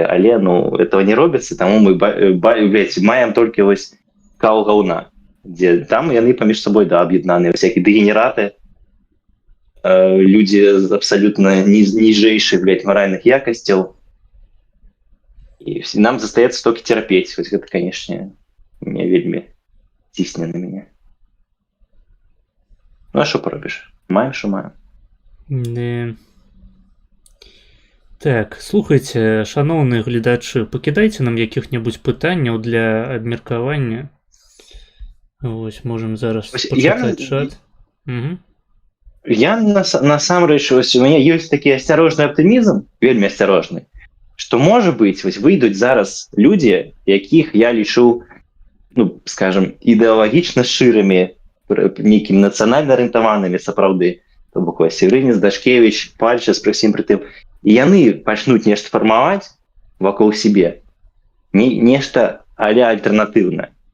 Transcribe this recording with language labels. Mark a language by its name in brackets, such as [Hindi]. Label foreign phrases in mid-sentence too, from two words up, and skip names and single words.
[Belarusian] Але, ну, этого не робіцца, таму мы, маем толькі вось кал гаўна, дзе там яны паміж сабой, да, аб'яднаныя, всякія дэгенераты, людзі з абсалютна ніжэйшых, маральных якасцяў. І нам застаецца толькі цярпець. Вось гэта, канешне, мне вельмі цісне на мяне. Ну, а што паробіш? Маем, што маем. Так, слухайте, шановні глядачі, пакідайце нам якіх-небудзь пытанняў для абмеркавання. Вось, можам зараз Вось пачытаць чат. Угу. Я насамрэч, вось у мяне ёсць такі асцярожны аптымізм, вельмі асцярожны, што, можа быць, вось выйдуць зараз людзі, якіх я лічу, ну, скажем, ідэалагічна шчырымі, нейкімі нацыянальна арыентаванымі сапраўды, то бок вось Северынец, Дашкевіч, Пальчас, пры ўсім пры тым, і яны пачнуць нешта фармаваць вакол сябе, нешта а-ля альтэрнатыўнае.